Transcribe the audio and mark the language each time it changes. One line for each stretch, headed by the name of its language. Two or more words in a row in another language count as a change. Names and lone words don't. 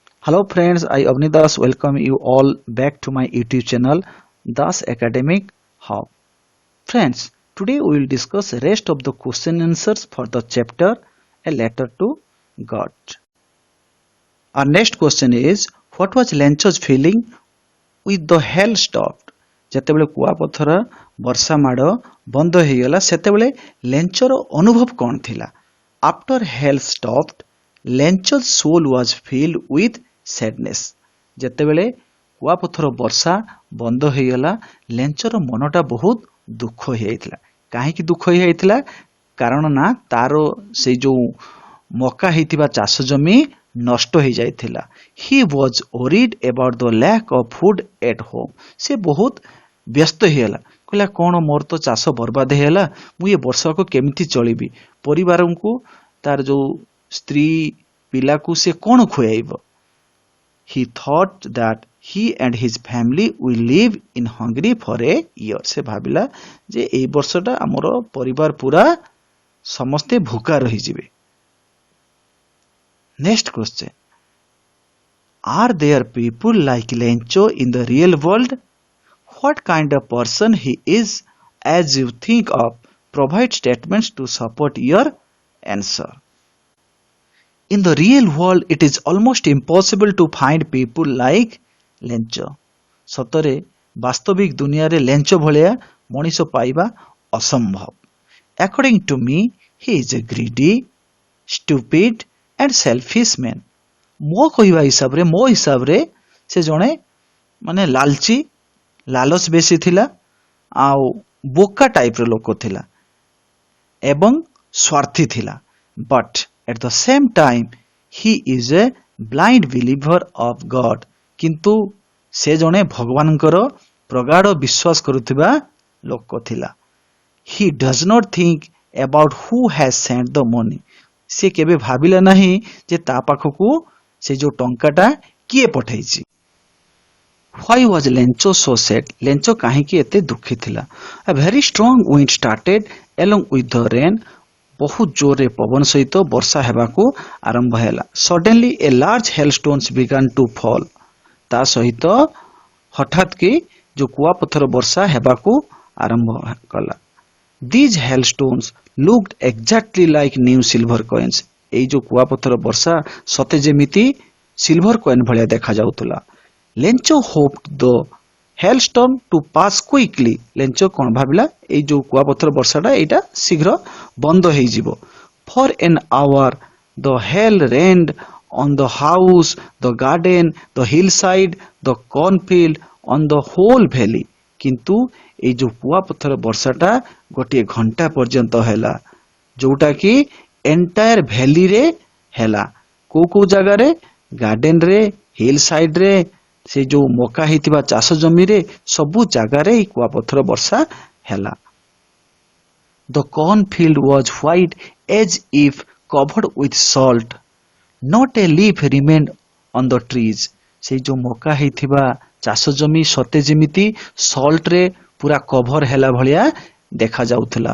English: Hello friends, I Avnidas welcome you all back to my YouTube channel Das Academic Hub. Friends, today we will discuss rest of the question answers for the chapter A Letter to God. Our next question is, what was Lencho's feeling with the hell stopped?
Odia: ଯେତେବେଳେ କୁଆପଥର ବର୍ଷା ମାଡ଼ ବନ୍ଦ ହୋଇଗଲା ସେତେବେଳେ ଲେଞ୍ଚର ଅନୁଭବ କ'ଣ ଥିଲା?
English: After hell stopped, Lencho's soul was filled with sadness.
Odia: ଯେତେବେଳେ କୁଆପଥର ବର୍ଷା ବନ୍ଦ ହୋଇଗଲା ଲେଞ୍ଚର ମନଟା ବହୁତ ଦୁଃଖ ହୋଇଯାଇଥିଲା. କାହିଁକି ଦୁଃଖ ହୋଇଯାଇଥିଲା? କାରଣ ନା ତାର ସେଇ ଯୋଉ ମକା ହେଇଥିବା ଚାଷ ଜମି ନଷ୍ଟ ହୋଇଯାଇଥିଲା.
English: He was worried about the lack of food at home.
Odia: ସେ ବହୁତ ବ୍ୟସ୍ତ ହେଇଗଲା. କହିଲା କ'ଣ ମୋର ତ ଚାଷ ବର୍ବାଦ ହେଇଗଲା, ମୁଁ ଏ ବର୍ଷକୁ କେମିତି ଚଳିବି? ପରିବାରଙ୍କୁ ତାର ଯୋଉ ସ୍ତ୍ରୀ ପିଲାକୁ ସେ କ'ଣ ଖୁଆଇବ?
English: He thought that he and his family will live in hungry for a year.
Odia: ସେ ଭାବିଲା ଯେ ଏଇ ବର୍ଷଟା ଆମର ପରିବାର ପୁରା ସମସ୍ତେ ଭୁକା ରହିଯିବେ.
English: Next question. Are there people like Lencho in the real world? What kind of person he is as you think of? Provide statements to support your answer. In the real world, it is almost impossible to find people like Lencho.
Odia: ସତରେ ବାସ୍ତବିକ ଦୁନିଆରେ ଲେଞ୍ଚ ଭଳିଆ ମଣିଷ ପାଇବା ଅସମ୍ଭବ.
English: According to me, he is a greedy, stupid and selfish man.
Odia: ମୋ କହିବା ହିସାବରେ ମୋ ହିସାବରେ ସେ ଜଣେ ମାନେ ଲାଲଚି ଲାଲଚ ବେଶୀ ଥିଲା ଆଉ ବୋକା ଟାଇପର ଲୋକ ଥିଲା ଏବଂ ସ୍ୱାର୍ଥୀ ଥିଲା.
English: But at the same time he is a blind believer of God.
Odia: କିନ୍ତୁ ସେ ଜଣେ ଭଗବାନଙ୍କର ପ୍ରଗାଢ଼ ବିଶ୍ୱାସ କରୁଥିବା ଲୋକ ଥିଲା.
English: He does not think about who has sent the money.
Odia: ସେ କେବେ ଭାବିଲା ନାହିଁ ଯେ ତା ପାଖକୁ ସେ ଯୋଉ ଟଙ୍କାଟା କିଏ ପଠେଇଛି.
English: Why was Lencho so sad?
Odia: ଲେଞ୍ଚ କାହିଁକି ଏତେ ଦୁଃଖୀ ଥିଲା?
English: A very strong wind started along with the rain.
Odia: ବହୁତ ଜୋରରେ ପବନ ସହିତ ବର୍ଷା ହେବାକୁ ଆରମ୍ଭ ହେଲା.
English: Suddenly a large hailstones began to fall.
Odia: ତା ସହିତ ହଠାତ୍ କି ଯୋଉ କୁଆପଥର ବର୍ଷା ହେବାକୁ ଆରମ୍ଭ କଲା.
English: These hailstones looked exactly like new silver coins.
Odia: ଏଇ ଯୋଉ କୁଆପଥର ବର୍ଷା ସତେ ଯେମିତି
English: silver coin
Odia: ଭଳିଆ ଦେଖାଯାଉଥିଲା.
English: Lencho hoped the hailstorm to pass quickly.
Odia: ଲେଞ୍ଚ କ'ଣ ଭାବିଲା ଏଇ ଯୋଉ କୁଆପଥର ବର୍ଷାଟା ଏଇଟା ଶୀଘ୍ର ବନ୍ଦ ହେଇଯିବ.
English: For an hour the hail rained on the house, the garden, the hillside, the cornfield, on the whole valley.
Odia: କିନ୍ତୁ ଏଇ ଯୋଉ କୁଆପଥର ବର୍ଷାଟା ଗୋଟିଏ ଘଣ୍ଟା ପର୍ଯ୍ୟନ୍ତ ହେଲା ଯୋଉଟା କି
English: entire valleyରେ
Odia: ହେଲା. କୋଉ କୋଉ ଜାଗାରେ? ଗାର୍ଡେନରେ,
English: hill sideରେ,
Odia: ସେ ଯୋଉ ମକା ହେଇଥିବା ଚାଷ ଜମିରେ ସବୁ ଜାଗାରେ ଏଇ କୁଆପଥର ବର୍ଷା ହେଲା.
English: The cornfield was white as if covered with salt. Not a leaf remained on the trees.
Odia: ସେ ଯୋଉ ମକା ହେଇଥିବା ଚାଷ ଜମି ସତେ ଯେମିତି ସଲ୍ଟରେ ପୁରା କଭର ହେଲା ଭଳିଆ ଦେଖାଯାଉଥିଲା.